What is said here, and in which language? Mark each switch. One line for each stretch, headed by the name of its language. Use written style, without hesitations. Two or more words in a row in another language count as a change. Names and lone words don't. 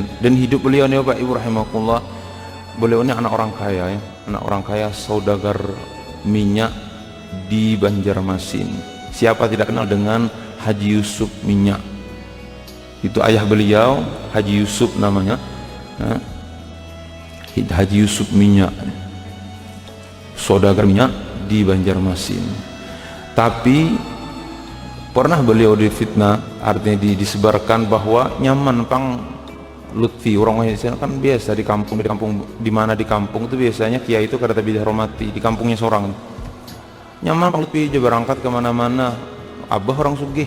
Indonesian: Dan hidup beliau ini Bapak Ibu rahimakumullah, beliau ini anak orang kaya ya, anak orang kaya, saudagar minyak di Banjarmasin. Siapa tidak kenal dengan Haji Yusuf Minyak? Itu ayah beliau, Haji Yusuf namanya, Haji Yusuf Minyak, saudagar minyak di Banjarmasin. Tapi pernah beliau difitnah, artinya disebarkan bahwa
Banjar: nyaman pang
Indonesian: Lutfi, orang Indonesia kan biasa di kampung di mana di kampung itu biasanya kiai itu
Banjar: kada tabi
Indonesian: dihormati, di kampungnya seorang
Banjar: nyaman pang
Indonesian: Lutfi aja berangkat kemana-mana,
Banjar: abah orang sugih.